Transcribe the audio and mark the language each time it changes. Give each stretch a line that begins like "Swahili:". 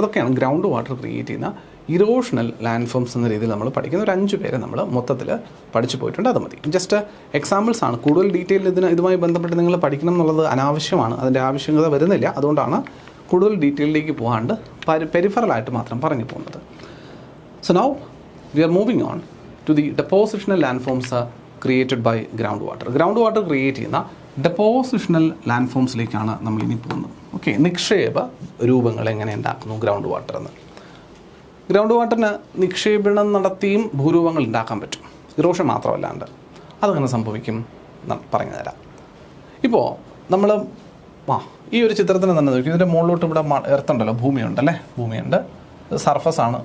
Malayalam: ഇതൊക്കെയാണ് ground water create ചെയ്യുന്ന erosional land forms എന്ന രീതിയിൽ നമ്മൾ പഠിക്കുന്ന ഒരു 5 പേരെ നമ്മൾ മൊത്തത്തിൽ പഠിച്ചു പോയിട്ടുണ്ട്. അത് മതി. ജസ്റ്റ് എക്സാമ്പിൾസ് ആണ്. കൂടുതൽ ഡീറ്റെയിൽ ഇതുമായി ബന്ധപ്പെട്ട് നിങ്ങൾ പഠിക്കണം എന്നുള്ളത് അനാവശ്യമാണ്. അതിൻ്റെ ആവശ്യകത വരുന്നില്ല. അതുകൊണ്ടാണ് കൂടുതൽ ഡീറ്റെയിലേക്ക് പോകാണ്ട് പെരിഫറലായിട്ട് മാത്രം പറഞ്ഞു പോകുന്നത്.
English: So now we are moving on to the depositional landforms created by groundwater.
Malayalam: Groundwater create ചെയ്യുന്ന ഡെപ്പോസിഷണൽ ലാൻഡ്ഫോംസിലേക്കാണ് നമ്മൾ ഇനി പോകുന്നത്. ഓക്കെ, നിക്ഷേപ രൂപങ്ങൾ എങ്ങനെ ഉണ്ടാക്കുന്നു ഗ്രൗണ്ട് വാട്ടർ എന്ന്. ഗ്രൗണ്ട് വാട്ടറിന് നിക്ഷേപണം നടത്തിയും ഭൂരൂപങ്ങൾ ഉണ്ടാക്കാൻ പറ്റും, ഇറോഷൻ മാത്രമല്ലാണ്ട്. അതങ്ങനെ സംഭവിക്കും പറഞ്ഞു തരാം. ഇപ്പോൾ നമ്മൾ ഈ ഒരു ചിത്രത്തിന് തന്നെ നോക്കി, ഇതിൻ്റെ മുകളിലോട്ട് ഇവിടെ എർത്തുണ്ടല്ലോ, ഭൂമിയുണ്ടല്ലേ, ഭൂമിയുണ്ട്, സർഫസാണ്.